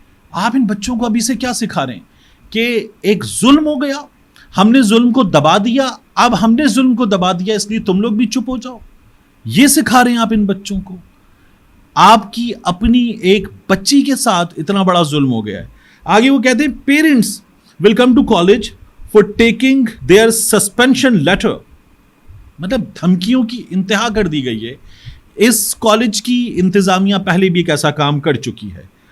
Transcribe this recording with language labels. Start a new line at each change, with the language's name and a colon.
Urdu: آپ ان بچوں کو ابھی سے کیا سکھا رہے ہیں کہ ایک ظلم ہو گیا، ہم نے ظلم کو دبا دیا، اب ہم نے ظلم کو دبا دیا اس لیے تم لوگ بھی چپ ہو جاؤ. یہ سکھا رہے ہیں آپ ان بچوں کو. آپ کی اپنی ایک بچی کے ساتھ اتنا بڑا ظلم ہو گیا ہے. آگے وہ کہتے ہیں
English: Parents will come to college for taking their suspension letter.
Urdu: مطلب دھمکیوں کی انتہا کر دی گئی ہے. اس کالج کی انتظامیہ پہلے بھی ایک ایسا کام کر چکی ہے.